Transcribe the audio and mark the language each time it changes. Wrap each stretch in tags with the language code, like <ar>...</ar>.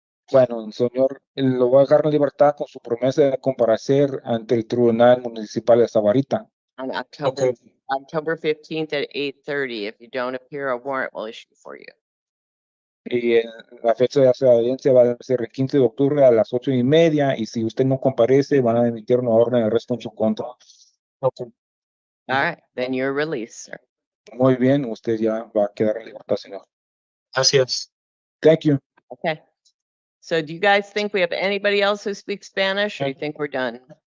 <es>Bueno, señor, lo voy a dejar en libertad con su promesa de comparecer ante el Tribunal Municipal de Sabarita.</es> <en>on October, Okay. October 15th at 8:30. If you don't appear, a warrant will issue for you.</en> <es>Y la fecha de esa audiencia va a ser el 15 de octubre a las 8:30. Y si usted no comparece, van a emitir una orden de arresto en su contra.</es> <en>Okay. All right, then you're released, sir.</en> <es>Muy bien, usted ya va a quedar en libertad, señor. Gracias.</es> <en>Thank you. Okay. So do you guys think we have anybody else who speaks Spanish or you think we're done?</en>